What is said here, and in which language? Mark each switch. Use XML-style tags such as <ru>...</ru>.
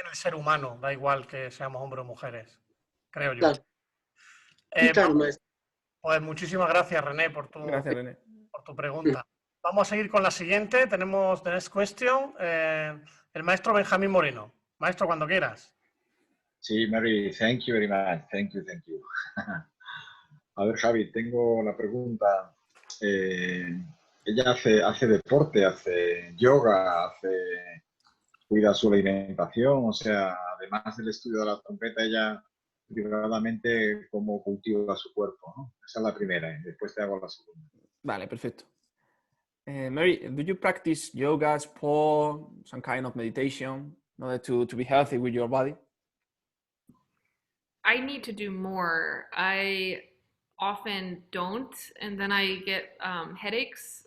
<es>en el ser humano, da igual que seamos hombres o mujeres, creo yo. Claro, sí, claro, maestro. Pues muchísimas gracias, René, Gracias, René. por tu pregunta. Vamos a seguir con la siguiente. Tenemos</es> <en>the next question.</en> <es>El maestro Benjamín Moreno. Maestro, cuando quieras.</es> <en>Sí, Mary, thank you very much. Thank you, thank you.</en> <es>A ver, Javi, tengo la pregunta. Ella hace deporte, hace yoga, cuida su alimentación, o sea, además del estudio de la trompeta, ella privadamente cómo cultiva su cuerpo, ¿no? Esa es la primera, y después te hago la segunda. Vale, perfecto.</es> <en>Mary, do you practice yoga, sport, some kind of meditation in order to be healthy with your body? I need to do more. I often don't, and then I get headaches.</en>